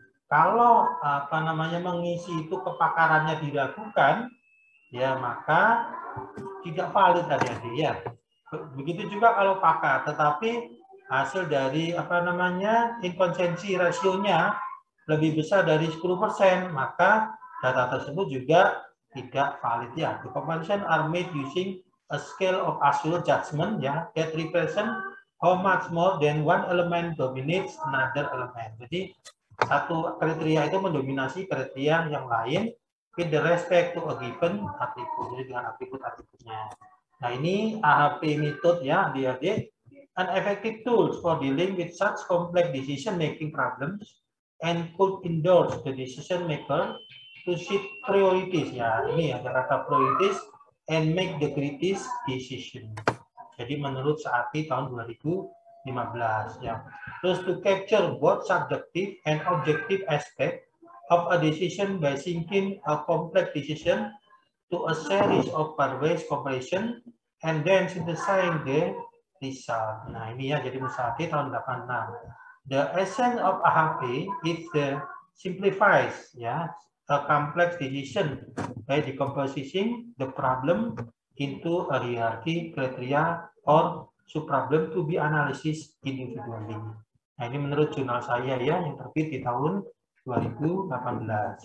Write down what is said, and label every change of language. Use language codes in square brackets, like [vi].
[id] Kalau mengisi itu kepakarannya diragukan, ya maka tidak valid adik-adik ya. Begitu juga kalau pakar, tetapi hasil dari inkonsistensi rasionya lebih besar dari 10%, maka data tersebut juga tidak valid ya. [en] The comparison are made using a scale of absolute judgment ya, that represent how much more than one element dominates another element. [id] Jadi satu kriteria itu mendominasi kriteria yang lain [en] with the respect to a given atribut, [id] jadi dengan atribut-atributnya. Nah ini [en] AHP method ya adik-adik, an effective tools for dealing with such complex decision making problems and could endorse the decision maker to shift priorities ya. [id] Ini ada kata [en] priorities and make the greatest decision. [id] Jadi menurut Saati tahun 2015 ya. [en] Terus to capture both subjective and objective aspect of a decision by syncing a complex decision to a series of pairwise comparison and then synthesizing the result. [id] Nah ini ya, jadi Musati tahun 86. [en] The essence of AHP is the simplifies ya a complex decision by decomposing the problem into a hierarchy criteria or subproblem to be analysis individually. [id] Nah ini menurut jurnal saya ya yang terbit di tahun 2018.